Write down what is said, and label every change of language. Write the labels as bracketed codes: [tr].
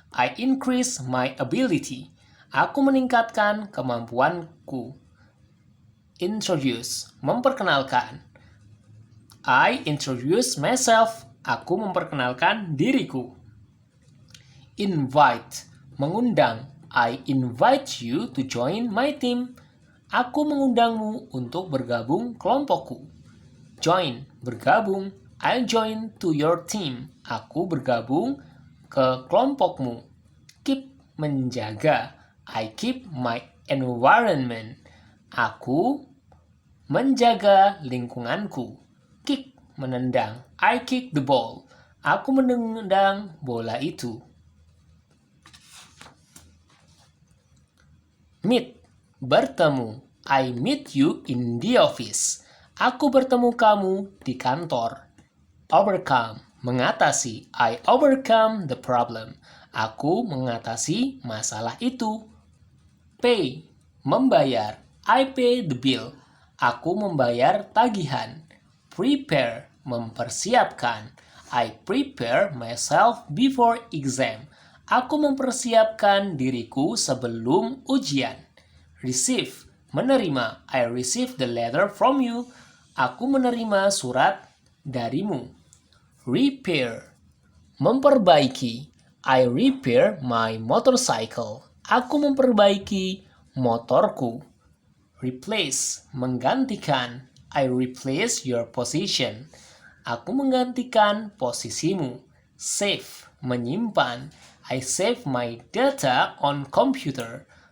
[en] I increase my ability. [id] Aku meningkatkan kemampuanku. [en] Introduce, memperkenalkan. I introduce myself. [id] Aku memperkenalkan diriku. Invite, mengundang. [en] I invite you to join my team. [id] Aku mengundangmu untuk bergabung kelompokku. Join, bergabung. [en] I join to your team. [id] Aku bergabung ke kelompokmu. [en] Keep, menjaga. I keep my environment. [id] Aku menjaga lingkunganku. [en] Kick, menendang. I kick the ball. [id] Aku menendang bola itu. [en] Meet, bertemu. I meet you in the office. [id] Aku bertemu kamu di kantor. Overcome, mengatasi. [en] I overcome the problem. [id] Aku mengatasi masalah itu. [en] Pay, membayar. I pay the bill. [id] Aku membayar tagihan. Prepare, mempersiapkan. [en] I prepare myself before exam. [id] Aku mempersiapkan diriku sebelum ujian. Receive, menerima. [en] I receive the letter from you. [id] Aku menerima surat darimu. Repair, memperbaiki. [en] I repair my motorcycle. [id] Aku memperbaiki motorku. [en] Replace, menggantikan. I replace your position. [id] Aku menggantikan posisimu. Save, menyimpan. [en] I save my data on computer.